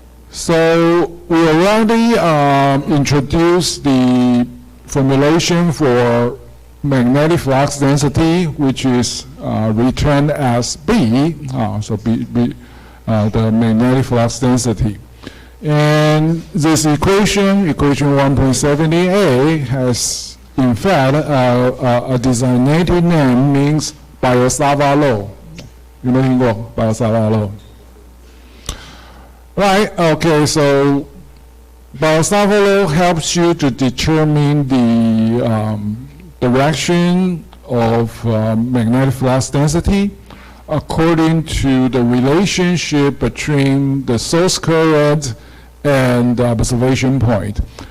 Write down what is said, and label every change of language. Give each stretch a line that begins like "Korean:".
English: So we already introduced the formulation for magnetic flux density, which is written as B, so the magnetic flux density. And this equation 1.70a, has in fact a designated name, means Biot-Savart law.
Chinese: 有没有听过 Biot-Savart law?
English: Right, okay, so Biot-Savart law helps you to determine the direction of magnetic flux density according to the relationship between the source current and the observation point.